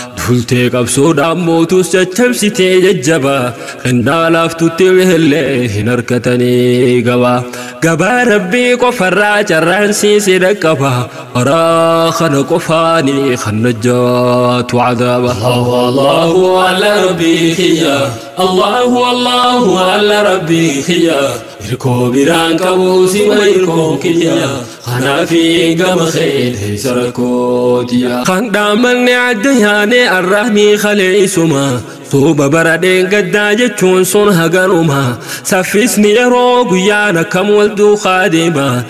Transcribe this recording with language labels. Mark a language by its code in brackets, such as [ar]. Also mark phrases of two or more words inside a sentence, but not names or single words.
[om] Dultee qabsoodhaan mootus caccabsitee jajjaba. Kennaa laaftutti wehellee hin arkatanii gaba. Gabaa Rabbii qofarraa carraan siisee dhaqqaba. Karaa kana qofaanii kan najjaatu cadaaba. [ar] الله، الله، الله ربي خيا. الله، الله، الله ربي خيا. [om] Irkoo biraan qabu sima irkoon kiyya. Kanaaf gama kheedhe isa rakkootiya. Kan dhaamanne adda yaane arrahni khalee isuma. Suuba bara dheengaddaa jechuun sun haganuma. Saffisni yeroo guyyaan akkam wal duukaa deema.